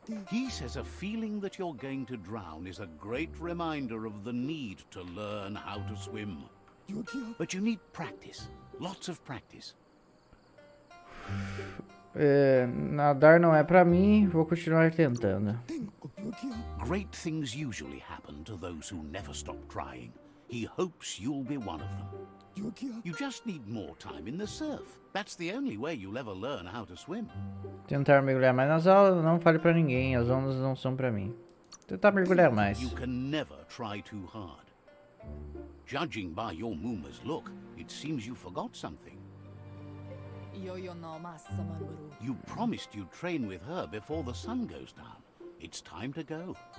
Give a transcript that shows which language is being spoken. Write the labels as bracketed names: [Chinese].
[English] He says a feeling that you're going to drown is a great reminder of the need to learn how to swim. But you need practice, lots of practice. [Portuguese] Nadar não é pra mim, vou continuar tentando. [English] Great things usually happen to those who never stop trying. He hopes you'll be one of them. You just need more time in the surf. That's the only way you'll ever learn how to swim. [Portuguese] Tentar mergulhar mais nas aulas, não fale pra ninguém, as ondas não são pra mim. Tentar mergulhar mais. [English] You can never try too hard. Judging by your Muma's look, it seems you forgot something. You promised you'd train with her before the sun goes down. It's time to go.